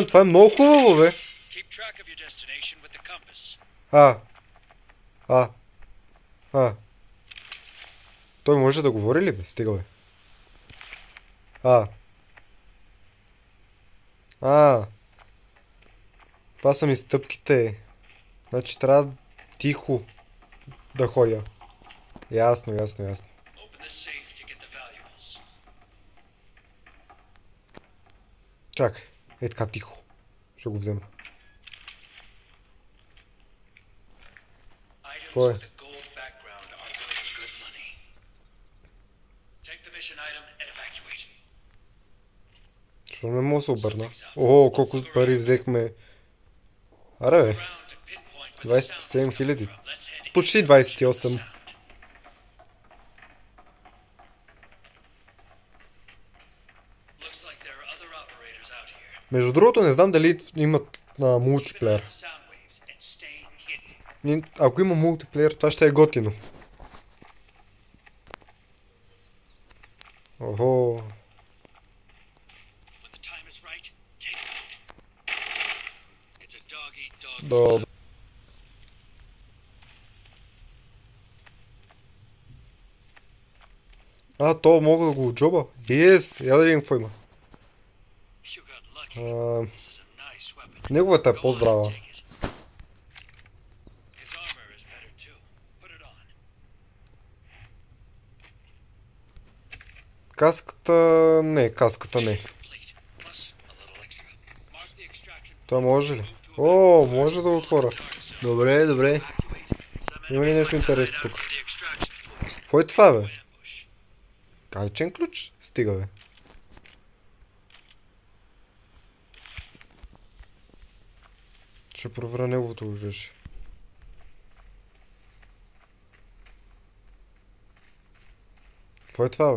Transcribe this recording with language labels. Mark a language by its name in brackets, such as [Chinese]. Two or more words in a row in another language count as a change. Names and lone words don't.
[Bulgarian] Това е много хубаво, бе. Той може да говори ли, бе? Стига, бе. Това са ми стъпките. Значи трябва тихо да ходя. Ясно, ясно, ясно. [English] Open the safe to get the valuables. [Bulgarian] Чакай, е така тихо. Ще го взема. [English] Items Boy. with a gold background are worth good money. Take the mission item and evacuate. [Bulgarian] Що не мога да се обърна? Ого, колко пари взехме. Аре бе, [English] Ground to pinpoint where the sound [Bulgarian] 27 хиляди. [English] from. Let's head [Bulgarian] Почти 28. [English] sound. Looks like there are other operators out here. [Bulgarian] Между другото, не знам дали имат мултиплеер. [English] Keep an eye on the sound waves and stay hidden. [Bulgarian] Ако има мултиплеер, това ще е готино. Охо. [English] When the time is right, take it out. It's a dog-eat-dog. [Bulgarian] Добре. То мога да го отджоба? Yes, я да видим какво има. [English] You got lucky. [Bulgarian] А, [English] This is a nice weapon. [Bulgarian] неговата е [English] Go on, [Bulgarian] по-здрава. [English] take it. His armor is better too. Put it on. [Bulgarian] Каската... Не, каската не. [English] Complete. Plus a little extra. Mark the extraction [Bulgarian] Това може ли? О, може да отворя. Добре, добре. [English] Some [Bulgarian] Има ли нещо интересно [English] enemies [Bulgarian] тук? [English] might hide out near the extraction point. [Bulgarian] Какво е това, бе? [English] Ambush. [Bulgarian] Кайчен ключ? Стига, бе. Ще проверя неговото оръжие. Какво е това, бе?